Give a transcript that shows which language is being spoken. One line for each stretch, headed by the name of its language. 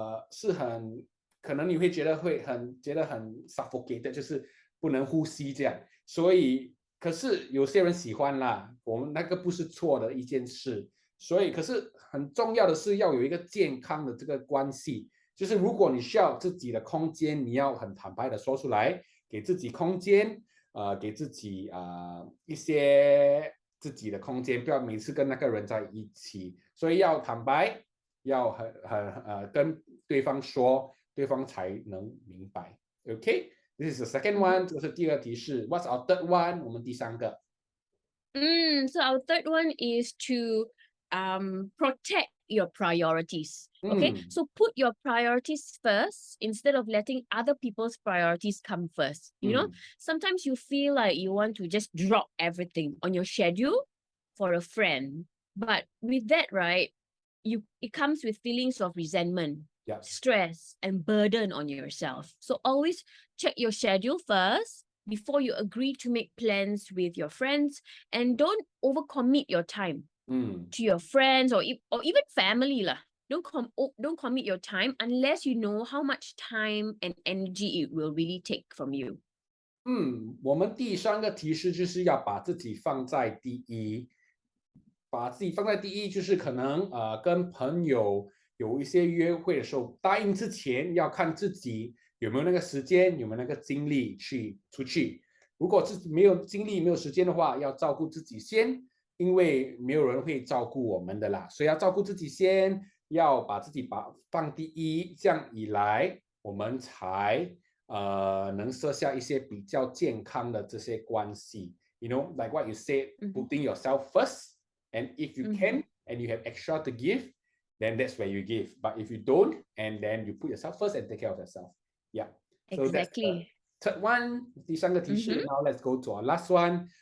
Chinese: 是很可能你会觉得很 suffocated， 就是不能呼吸这样，所以可是有些人喜欢啦，我们那个不是错的一件事，所以可是很重要的是要有一个健康的这个关系，就是如果你需要自己的空间，你要很坦白的说出来，给自己空间，给自己一些自己的空间，不要每次跟那个人在一起，所以要坦白，要跟对方说，对方才能明白。
English: OK。 This is the second one，
Chinese: 这是第二提示。
English: What's our third one？
Chinese: 我们第三个。
English: So our third one is to protect your priorities. Okay, so put your priorities first instead of letting other people's priorities come first. You know, sometimes you feel like you want to just drop everything on your schedule for a friend, but with that, right, it comes with feelings of resentment, stress, and burden on yourself. So always check your schedule first before you agree to make plans with your friends, and don't overcommit your time to your friends or even family lah. Don't commit your time unless you know how much time and energy it will really take from you.
Chinese: 我们第三个提示就是要把自己放在第一，把自己放在第一，就是可能跟朋友有一些约会的时候，答应之前要看自己有没有那个时间，有没有那个精力去出去。如果自己没有精力、没有时间的话，要照顾自己先，因为没有人会照顾我们的啦，所以要照顾自己先，要把自己放第一，这样以来我们才能设下一些比较健康的这些关系。
English: You know, like what you said, putting yourself first, and if you can and you have extra to give, then that's where you give. But if you don't, and then you put yourself first and take care of yourself. Yeah. So Exactly. That's the third one.
Chinese: 第三个提示。
English: Now let's go to our last one.